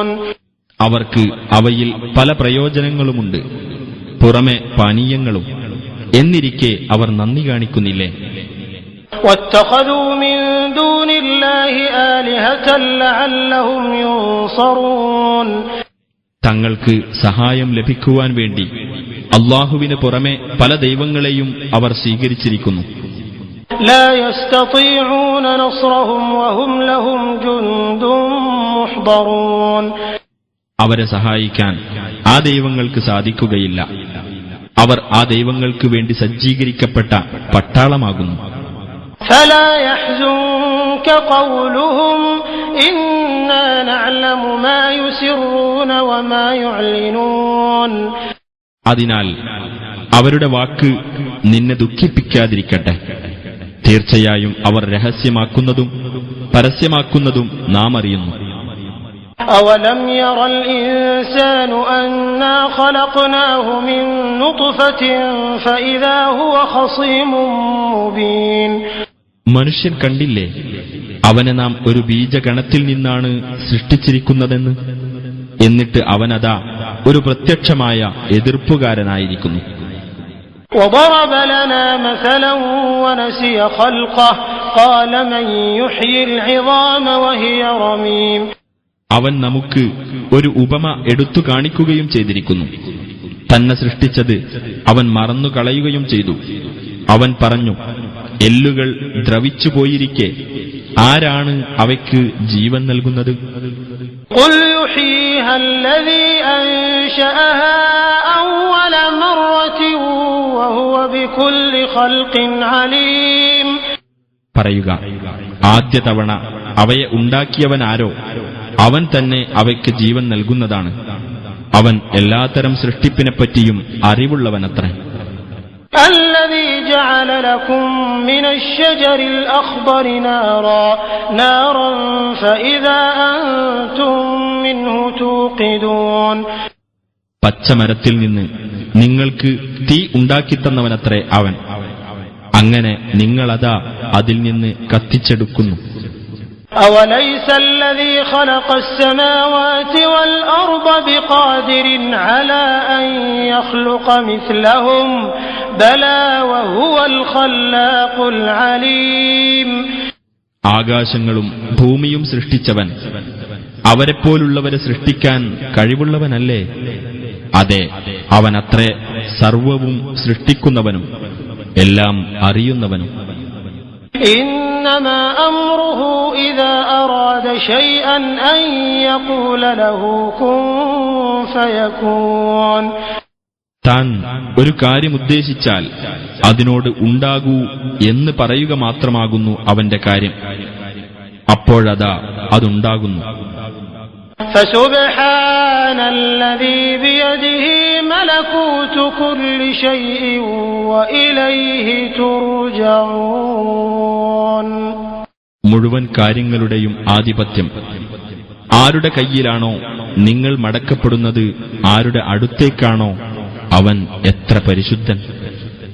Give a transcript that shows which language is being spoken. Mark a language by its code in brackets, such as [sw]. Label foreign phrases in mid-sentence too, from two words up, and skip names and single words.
[ml] അവർക്ക് അവയിൽ പല പ്രയോജനങ്ങളുമുണ്ട്, പുറമെ പാനീയങ്ങളും. എന്നിരിക്കെ അവർ നന്ദി കാണിക്കുന്നില്ലേ? [ar] وَاتَّخَذُوا مِن دُونِ اللَّهِ آلِهَةً لَعَلَّهُمْ يُنصَرُونَ. [ml] തങ്ങൾക്ക് സഹായം ലഭിക്കുവാൻ വേണ്ടി അല്ലാഹുവിന് പുറമെ പല ദൈവങ്ങളെയും അവർ സ്വീകരിച്ചിരിക്കുന്നു. [ar] لا يستطيعون نصرهم وهم لهم جند محضرون. [ml] അവരെ സഹായിക്കാൻ ആ ദൈവങ്ങൾക്ക് സാധിക്കുകയില്ല. അവർ ആ ദൈവങ്ങൾക്ക് വേണ്ടി സജ്ജീകരിക്കപ്പെട്ട പട്ടാളമാകുന്നു. [ar] فلا يحزنك قولهم إنا نعلم ما يسرون وما يعلنون. [ml] അതിനാൽ അവരുടെ വാക്ക് നിന്നെ ദുഃഖിപ്പിക്കാതിരിക്കട്ടെ. തീർച്ചയായും അവർ രഹസ്യമാക്കുന്നതും പരസ്യമാക്കുന്നതും നാം അറിയുന്നു. [ar] أولم ير الإنسان أنا خلقناه من نطفة فإذا هو خصيم مبين. [ml] മനുഷ്യൻ കണ്ടില്ലേ അവനെ നാം ഒരു ബീജഗണത്തിൽ നിന്നാണ് സൃഷ്ടിച്ചിരിക്കുന്നതെന്ന്? എന്നിട്ട് അവനതാ ഒരു പ്രത്യക്ഷമായ എതിർപ്പുകാരനായിരിക്കുന്നു. [ar] وضرب لنا مثلا ونسي خلقه قال من يحيي العظام وهي رميم. [ml] അവൻ നമുക്ക് ഒരു ഉപമ എടുത്തു കാണിക്കുകയും ചെയ്തിരിക്കുന്നു. തന്നെ സൃഷ്ടിച്ചത് അവൻ മറന്നു കളയുകയും ചെയ്തു. അവൻ പറഞ്ഞു, എല്ലുകൾ ദ്രവിച്ചുപോയിരിക്കെ ആരാണ് അവയ്ക്ക് ജീവൻ നൽകുന്നത്? [ar] قل يحييها الذي أنشأها أول مرة وهو بكل خلق عليم. [ml] പറയുക, ആദ്യ തവണ അവയെ ഉണ്ടാക്കിയവൻ ആരോ അവൻ തന്നെ അവയ്ക്ക് ജീവൻ നൽകുന്നതാണ്. അവൻ എല്ലാത്തരം സൃഷ്ടിപ്പിനെപ്പറ്റിയും അറിവുള്ളവനത്രേ. [ar] الذي جعل لكم من الشجر الأخضر نارا فإذا أنتم منه توقدون. [ml] പച്ചമരത്തിൽ നിന്ന് നിങ്ങൾക്ക് തീ ഉണ്ടാക്കിത്തന്നവനത്രേ അവൻ. അങ്ങനെ നിങ്ങളതാ അതിൽ നിന്ന് കത്തിച്ചെടുക്കുന്നു. [ar] أوليس الذي خلق السماوات والأرض بقادر على أن يخلق مثلهم بلى وهو الخلاق العليم. [ml] ആകാശങ്ങളും ഭൂമിയും സൃഷ്ടിച്ചവൻ അവരെപ്പോലുള്ളവരെ സൃഷ്ടിക്കാൻ കഴിവുള്ളവനല്ലേ? അതെ, അവനത്രേ സർവവും സൃഷ്ടിക്കുന്നവനും എല്ലാം അറിയുന്നവനും. [ar] إنما أمره إذا أراد شيئا أن يقول له كن فيكون. [ml] താൻ ഒരു കാര്യം ഉദ്ദേശിച്ചാൽ അതിനോട് ഉണ്ടാകൂ എന്ന് പറയുക മാത്രമാകുന്നു അവന്റെ കാര്യം. അപ്പോഴതാ അതുണ്ടാകുന്നു. [ar] فسبحان الذي بيده ملكوت كل شيء وإليه ترجعون. [ml] മുഴുവൻ കാര്യങ്ങളുടെയും ആധിപത്യം ആരുടെ കയ്യിലാണോ നിങ്ങൾ മടക്കപ്പെടുന്നത്, ആരുടെ അടുത്തേക്കാണോ അവൻ എത്ര പരിശുദ്ധൻ.